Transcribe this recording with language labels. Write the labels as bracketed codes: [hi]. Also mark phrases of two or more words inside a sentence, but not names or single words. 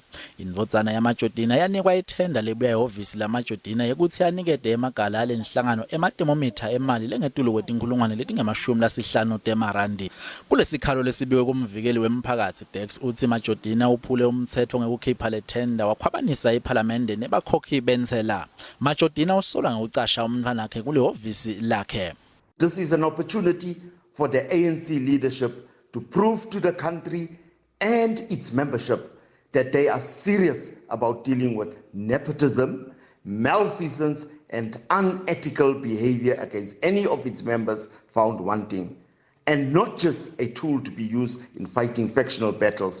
[ss] Indvodzana yaMajodina yanikwa ithenda lebuya ehhovisi laMajodina yekuthi yanikete emagala alenhlangano ematemomitha emali lengetulu kwetinkhulungwane letingemashumi temarandi. Kulesikhalo lesibikwe kumvikeli wephakatsi Dirks uthi Majodina uphule umthetho ngekukhipha lethenda wakhwabanisa iphalamende nebakhokhi bentsela. Majodina usola ngeucasha untfwana wakhe kulihhovisi lakhe. [en] This is an opportunity for the ANC leadership to prove to the country and its membership that they are serious about dealing with nepotism, malfeasance and unethical behavior against any of its members found wanting, and not just a tool to be used in fighting factional battles.